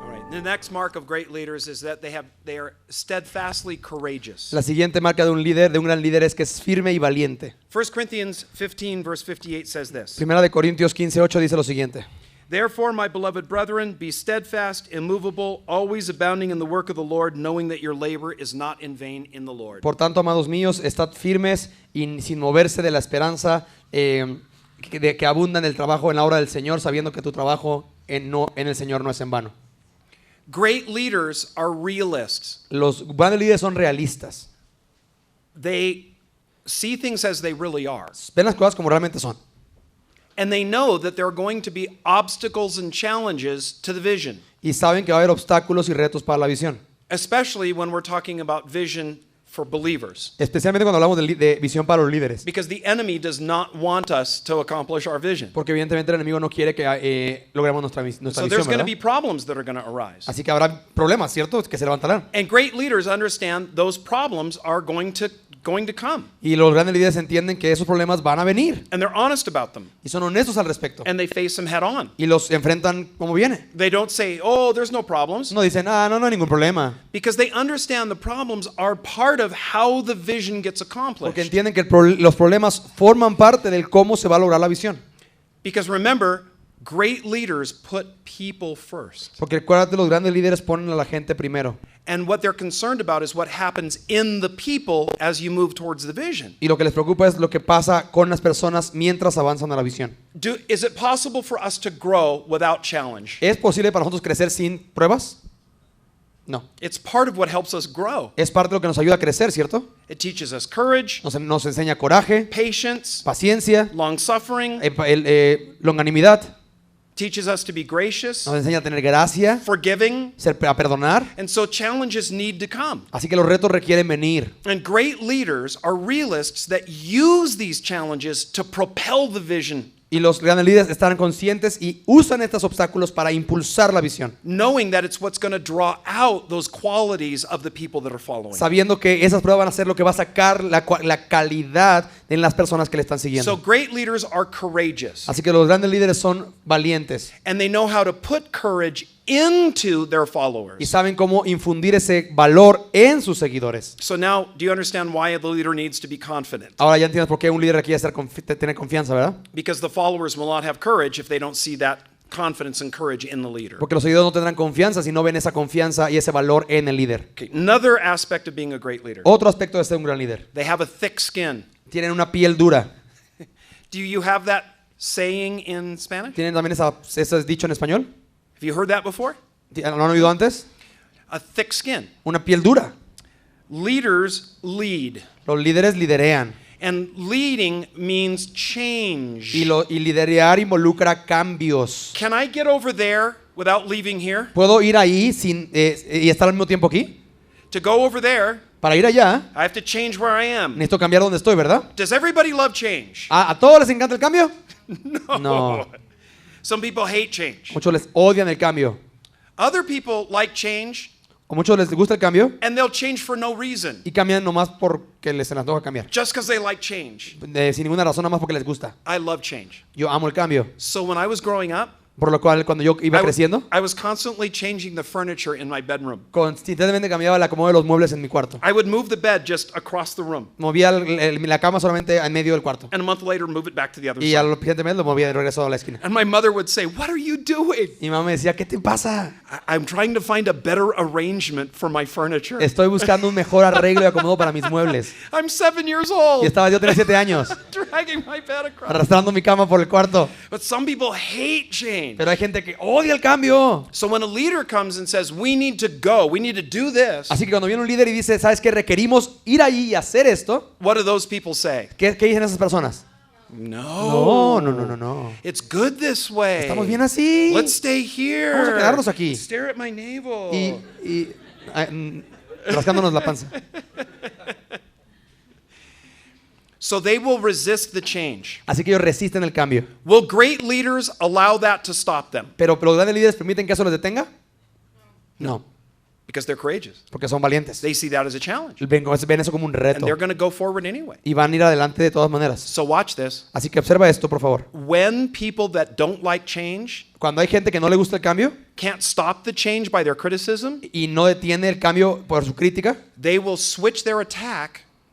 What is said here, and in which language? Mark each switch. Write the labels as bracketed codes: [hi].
[en] The next mark of great leaders is that they are steadfastly courageous. [es] La siguiente marca de un líder, de un gran líder, es que es firme y valiente. [en] 1 Corinthians 15 verse 58 says this. [es] Primera de Corintios 15:8 dice lo siguiente. [en] Therefore, my beloved brethren, be steadfast, immovable, always abounding in the work of the Lord, knowing that your labor is not in vain in the Lord. [es] Por tanto, amados míos, estad firmes y sin moverse de la esperanza que abunda en el trabajo en la obra del Señor, sabiendo que tu trabajo en el Señor no es en vano. [en] Great leaders are realists. [es] Los grandes líderes son realistas. [en] They see things as they really are. [es] Ven las cosas como realmente son. [en] And they know that there are going to be obstacles and challenges to the vision. [es] Y saben que va a haber obstáculos y retos para la visión. [en] Especially when we're talking about vision for believers. [es] Especialmente cuando hablamos de visión para los líderes. [en] Because the enemy does not want us to accomplish our vision. [es] Porque evidentemente el enemigo no quiere que logremos nuestra [en] So [es] visión, [en] there's going to [es] ¿verdad? [en] be problems that are going to arise. [es] Así que habrá problemas, ¿cierto? Que se levantarán. [en] And great leaders understand those problems are going to come. [es] Y los grandes líderes entienden que esos problemas van a venir. [en] And they're honest about them. [es] Y son honestos al respecto. [en] And they face them head on. [es] Y los enfrentan como viene. [en] They don't say, oh, there's no problems. [es] No dicen, no hay ningún problema. [en] Because they understand the problems are part of how the vision gets [es] Porque [en] accomplished. [es] entienden que los problemas forman parte del cómo se va a lograr la visión. [en] Because remember, great leaders put people first. [es] Porque acuérdate, los grandes líderes ponen a la gente primero. [en] And what they're concerned about is what happens in the people as you move towards the vision. [es] Y lo que les preocupa es lo que pasa con las personas mientras avanzan a la visión. [en] Is it possible for us to grow without challenge? [es] ¿Es posible para nosotros crecer sin pruebas? [en] No. It's part of what helps us grow. [es] Es parte de lo que nos ayuda a crecer, ¿cierto? [en] It teaches us courage, [es] Nos enseña coraje, [en] patience, [es] paciencia, [en] long suffering, [es] longanimidad. [en] teaches us to be gracious, [es] Nos enseña a tener gracia, [en] forgiving, [es] a perdonar. [en] and so challenges need to come. [es] Así que los retos requieren venir. [en] And great leaders are realists that use these challenges to propel the vision, [es] Y los grandes líderes están conscientes y usan estos obstáculos para impulsar la visión, [en] knowing that it's what's going to draw out those qualities of the people that are following. [es] sabiendo que esas pruebas van a ser lo que va a sacar la calidad en las personas que le están [en] So [es] siguiendo. [en] great leaders are courageous, [es] Así que los grandes líderes son valientes [en] and they know how to put courage into their [es] y [en] followers. [es] saben cómo infundir ese valor en sus seguidores. [en] So now, do you understand why the leader needs to be confident? [es] Ahora ya entiendes por qué un líder requiere tener confianza, ¿verdad? [en] Because the followers will not have courage if they don't see that confidence and courage in the leader. [es] Porque los seguidores no tendrán confianza si no ven esa confianza y ese valor en el líder. [en] Okay, another aspect of being a great leader. [es] Otro aspecto de ser un gran líder. [en] They have a thick skin. [es] Tienen una piel dura. [en] Do you have that saying in Spanish? [es] ¿Tienen también ese dicho en español? [en] Have you heard that before? [es] ¿Lo han oído antes? [en] A thick skin. [es] Una piel dura. [en] Leaders lead. [es] Los líderes liderean. [en] And leading means change. [es] Y liderear involucra cambios. [en] Can I get over there without leaving here? [es] ¿Puedo ir ahí y estar al mismo tiempo aquí? [en] To go over there, [es] Para ir allá, [en] I have to change where I am. [es] necesito cambiar donde estoy, ¿verdad? [en] Does everybody love change? [es] ¿A todos les encanta el cambio? [en] No. Some people hate change. [es] Muchos les odian el cambio. [en] Other people like change [es] O muchos les gusta el cambio [en] and they'll change for no reason. [es] y cambian nomás porque les antoja cambiar. [en] Just because they like change. [es] Sin ninguna razón, nada más porque les gusta. [en] I love change. [es] Yo amo el cambio. [en] So when I was growing up, [es] Por lo cual, cuando yo iba creciendo, [en] I was constantly changing the furniture in my bedroom. [es] constantemente cambiaba el acomodo de los muebles en mi cuarto. [en] I would move the bed just across the room. [es] Movía la cama solamente en medio del cuarto. [en] And a month later, move it back to the other [es] Y [en] side. [es] al siguiente mes lo movía de regreso a la esquina. [en] And my mother would say, "What are you doing?" [es] Y mi mamá me decía, ¿qué te pasa? [en] I'm trying to find a better arrangement for my furniture. [es] Estoy buscando un mejor arreglo y acomodo para mis muebles. [en] I'm 7 years [es] Y [en] old, [es] yo tenía 7 años, [en] dragging my bed across. [es] arrastrando mi cama por el cuarto. [en] But some people hate change. [es] Pero hay gente que odia el cambio. [en] So when a leader comes and says, "We need to go, we need to do this," [es] Así que cuando viene un líder y dice, ¿sabes qué? Requerimos ir ahí y hacer esto. [en] what do those people say? [es] ¿Qué dicen esas personas? [en] No. [es] No. [en] It's good this way. [es] Estamos bien así. [en] Let's stay here. [es] Vamos a quedarnos aquí. [en] Stare at my navel. [es] Y rascándonos la panza. [en] So they will resist the change. [es] Así que ellos resisten el cambio. [en] Will great leaders allow that to stop them? [es] Pero los grandes líderes permiten que eso los detenga? No. [en] because they're courageous. [es] porque son valientes. [en] They see that as a challenge. [es] Ven eso como un [en] And [es] reto [en] they're going to go forward anyway. [es] y van a ir adelante de todas maneras. [en] So watch this. [es] Así que observa esto, por favor. [en] When people that don't like change [es] Cuando hay gente que no le gusta el cambio [en] can't stop the change by their criticism, [es] y no detiene el cambio por su crítica, [en] they will switch their attack.